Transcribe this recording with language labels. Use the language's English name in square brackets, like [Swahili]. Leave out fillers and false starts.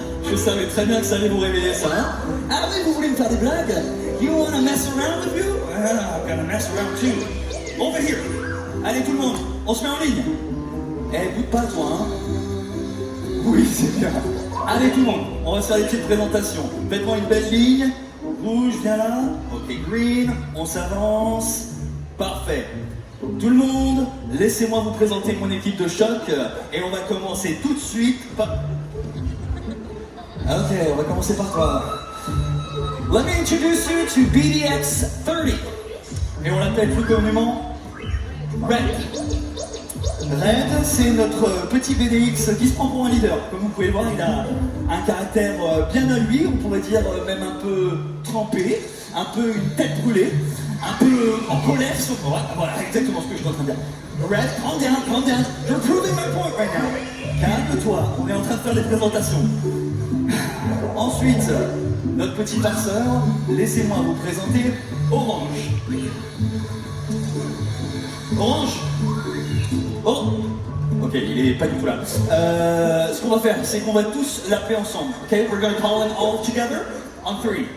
[French] Je savais très bien que ça allait vous réveiller, ça, hein? Ah oui, vous voulez me faire des blagues? [English] You wanna mess around with you? Well, I'm gonna mess around too. Over here. [French] Allez, tout le monde, on se met en ligne. Eh, bouge pas, toi, hein? Oui, c'est bien. Allez, tout le monde, on va se faire des petites présentations. Faites-moi une belle ligne. Rouge, viens là. Ok, green, on s'avance. Parfait. Tout le monde, laissez-moi vous présenter mon équipe de choc. Et on va commencer tout de suite par... Ok, on va commencer par toi. [English] Let me introduce you to BDX 30. [French] Et on l'appelle plus communément Red. Red, c'est notre petit BDX qui se prend pour un leader. Comme vous pouvez le voir, il a un caractère bien à lui, on pourrait dire même un peu trempé, un peu une tête brûlée, un peu en colère sur... Voilà, exactement ce que je suis en train de dire. [English] Red, calm down, you're proving my point right now. [French] Calme-toi, on est en train de faire les présentations. Ensuite, notre petit farceur, laissez-moi vous présenter Orange. Orange. Oh, ok, il est pas du tout là. Ce qu'on va faire, c'est qu'on va tous l'appeler ensemble. [English] Ok, we're gonna call them all together on 3.